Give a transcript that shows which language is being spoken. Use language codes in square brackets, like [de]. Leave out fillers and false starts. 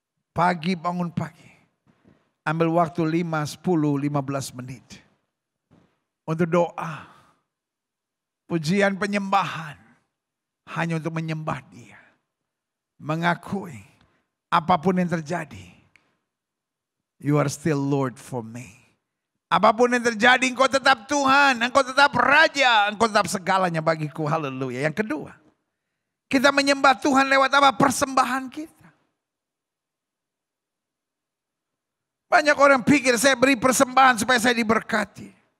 [id] Pagi bangun pagi. Ambil waktu 5, 10, 15 menit. Untuk doa. Pujian penyembahan. Hanya untuk menyembah Dia. Mengakui. Apapun yang terjadi. [en] You are still Lord for me. [id] Apapun yang terjadi, Engkau tetap Tuhan, Engkau tetap Raja, Engkau tetap segalanya bagiku. Haleluya. Yang kedua, kita menyembah Tuhan lewat apa? Persembahan kita. Banyak orang pikir saya beri persembahan supaya saya diberkati.